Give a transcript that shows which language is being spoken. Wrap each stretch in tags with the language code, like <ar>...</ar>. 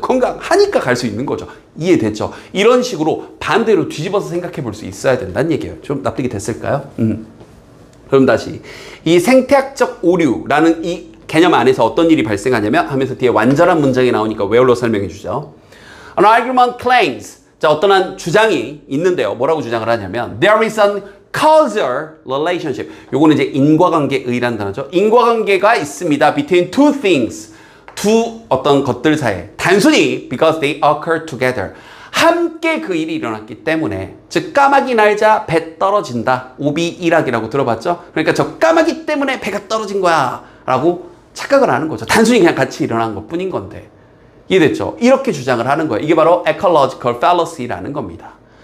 <ko>건강하니까 갈 수 있는 거죠. 이해됐죠? 이런 식으로 반대로 뒤집어서 생각해 볼 수 있어야 된다는 얘기예요. 좀 납득이 됐을까요? 그럼 다시 이 생태학적 오류라는 이 개념 안에서 어떤 일이 발생하냐면 하면서 뒤에 완전한 문장이 나오니까 웨어로 설명해 주죠.</ko> <en>An argument claims,</en> <ko>자, 어떤 한 주장이 있는데요. 뭐라고 주장을 하냐면</ko> <en>there is an causal relationship.</en> <ko>요거는 이제 인과관계의라는 단어죠. 인과관계가 있습니다.</ko> <en>between two things.</en> <ko>두 어떤 것들 사이에. 단순히</ko> <en>because they occur together.</en> <ko>함께 그 일이 일어났기 때문에. 즉 까마귀 날자 배 떨어진다. 오비일학이라고 들어봤죠? 그러니까 저 까마귀 때문에 배가 떨어진 거야 라고 착각을 하는 거죠. 단순히 그냥 같이 일어난 것 뿐인 건데. 이해됐죠? 이렇게 주장을 하는 거예요. 이게 바로 ecological fallacy라는 겁니다.</ko>